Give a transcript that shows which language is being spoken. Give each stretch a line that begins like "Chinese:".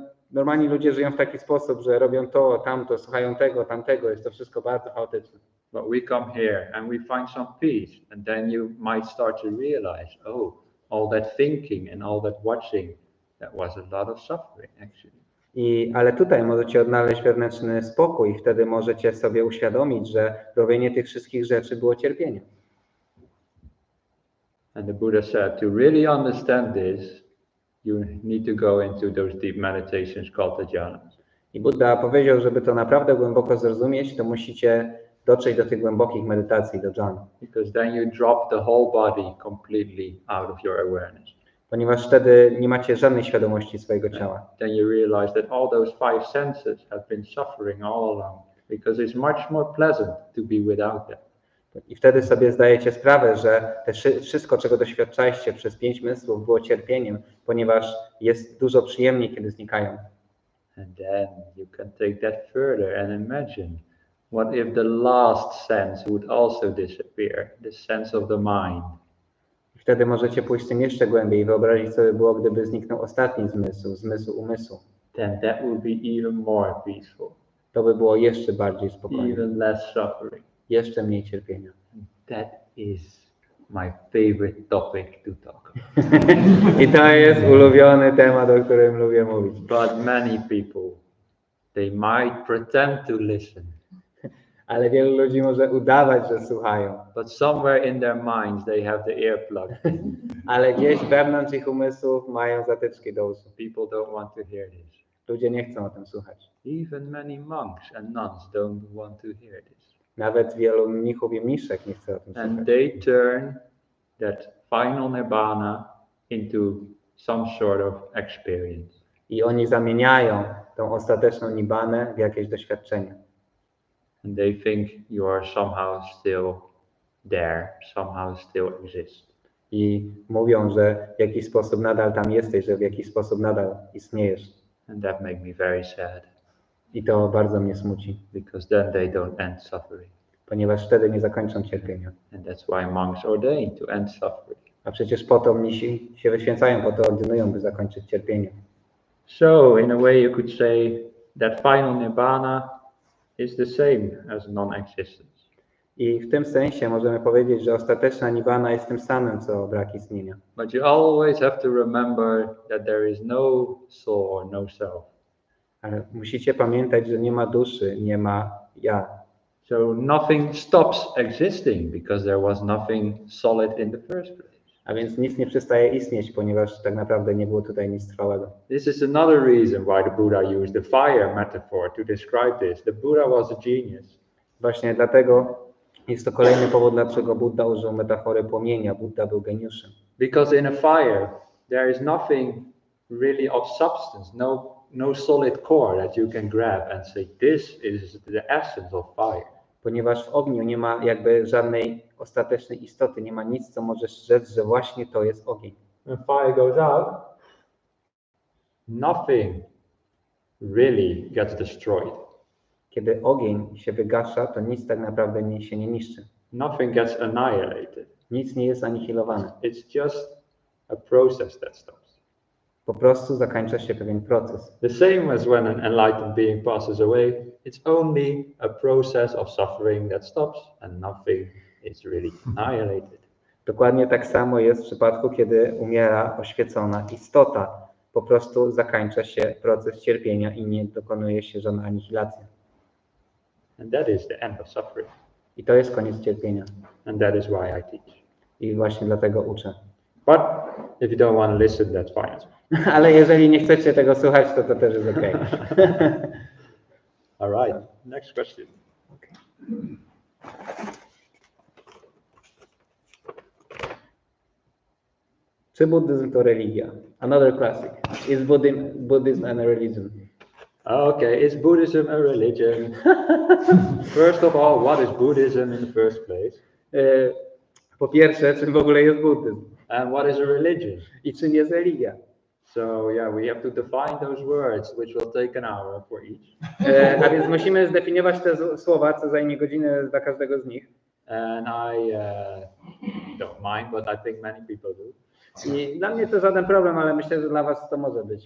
Polish: Normalni ludzie żyją w taki sposób, że robią to, tamto, słuchają tego, tamtego, jest to wszystko bardzo chaotyczne.
English: But we come here and we find some peace, and then you might start to realize, oh, all that thinking and all that watching, that was a lot of suffering actually.
Polish: Ale tutaj możecie odnaleźć wewnętrzny spokój i wtedy możecie sobie uświadomić, że robienie tych wszystkich rzeczy było cierpieniem.
English: And the Buddha said, to really understand this, you need to go into those deep meditations called the jhanas.
Polish: I Buddha powiedział, żeby to naprawdę głęboko zrozumieć, to musicie dotrzeć do tych głębokich medytacji, do dżan.
English: Because then you drop the whole body completely out of your awareness.
Polish: Ponieważ wtedy nie macie żadnej świadomości swojego ciała.
English: Then you realize that all those five senses have been suffering all along, because it's much more pleasant to be without them.
Polish: I wtedy sobie zdajecie sprawę, że wszystko, czego doświadczaliście przez 5 zmysłów, było cierpieniem, ponieważ jest dużo przyjemniej, kiedy znikają.
English: And then you can take that further and imagine, what if the last sense would also disappear, the sense of the mind?
Polish: I wtedy możecie pójść z tym jeszcze głębiej i wyobrazić sobie było, gdyby zniknął ostatni zmysł, zmysł umysłu.
English: Then that would be even more peaceful,
Polish: To by było jeszcze bardziej spokojne,
English: even less suffering.
Polish: jeszcze mniej cierpienia.
English: That is my favorite topic to talk about.
Polish: I to jest ulubiony temat, o którym lubię mówić.
English: But many people, they might pretend to listen.
Polish: Ale wielu ludzi może udawać, że słuchają.
English: But somewhere in their minds they have the earplug.
Polish: Ale gdzieś wewnątrz ich umysłów mają zatyczki do uszu.
English: People don't want to hear this.
Polish: Ludzie nie chcą o tym słuchać.
English: Even many monks and nuns don't want to hear this.
Polish: Nawet wielu mnichów i mniszek nie chce o tym
English: And
Polish: słuchać.
English: they turn that final nibbana into some sort of experience.
Polish: I oni zamieniają tą ostateczną nibbanę w jakieś doświadczenie.
English: And they think you are somehow still there, somehow still exist.
Polish: I mówią, że w jakiś sposób nadal tam jesteś, że w jakiś sposób nadal istniejesz.
English: And that makes me very sad,
Polish: I to bardzo mnie smuci,
English: because then they don't end suffering.
Polish: ponieważ wtedy nie zakończą cierpienia.
English: And that's why monks ordain to end suffering.
Polish: A przecież po to mnisi się wyświęcają, po to ordynują, by zakończyć cierpienie.
English: So in a way you could say that final nibbana is the same as non-existence.
Polish: I w tym sensie możemy powiedzieć, że ostateczna nibbana jest tym samym, co brak istnienia.
English: But you always have to remember that there is no soul or no self.
Polish: Ale musicie pamiętać, że nie ma duszy, nie ma ja.
English: So nothing stops existing because there was nothing solid in the first place.
Polish: A więc nic nie przestaje istnieć, ponieważ tak naprawdę nie było tutaj nic trwałego.
English: This is another reason why the Buddha used the fire metaphor to describe this. The Buddha was a genius.
Polish: Właśnie dlatego jest to kolejny powód, dlaczego Buddha użył metafory płomienia. Buddha był geniuszem.
English: Because in a fire, there is nothing really of substance, no solid core that you can grab and say, this is the essence of fire.
Polish: Ponieważ w ogniu nie ma jakby żadnej ostatecznej istoty, nie ma nic, co możesz rzec, że właśnie to jest ogień.
English: When fire goes out, nothing really gets destroyed.
Polish: Kiedy ogień się wygasza, to nic tak naprawdę się nie niszczy.
English: Nothing gets annihilated.
Polish: Nic nie jest anihilowane.
English: It's just a process that stops.
Polish: Po prostu zakończa się pewien proces.
English: The same as when an enlightened being passes away, it's only a process of suffering that stops and nothing is really annihilated.
Polish: Dokładnie tak samo jest w przypadku, kiedy umiera oświecona istota. Po prostu zakończa się proces cierpienia i nie dokonuje się żadna anihilacja.
English: And that is the end of suffering.
Polish: I to jest koniec cierpienia.
English: And that is why I teach.
Polish: I właśnie dlatego uczę.
English: But if you don't want to listen, that's fine.
Polish: Ale jeżeli nie chcecie tego słuchać, to też jest okej.
English: All right. Next question.
Polish: Czy buddyzm to religia?
English: Another classic. Is Buddhism a religion? Okay, is Buddhism a religion? First of all, what is Buddhism in the first place?
Polish: Po pierwsze, czym w ogóle jest buddyzm?
English: And what is a religion?
Polish: I czym jest religia?
English: So yeah, we have to define those words, which will take an hour for each.
Polish: A więc musimy zdefiniować te słowa, co zajmie godzinę dla każdego z nich.
English: And I don't mind, but I think many people do.
Polish: I dla mnie to żaden problem, ale myślę, że dla was to może być.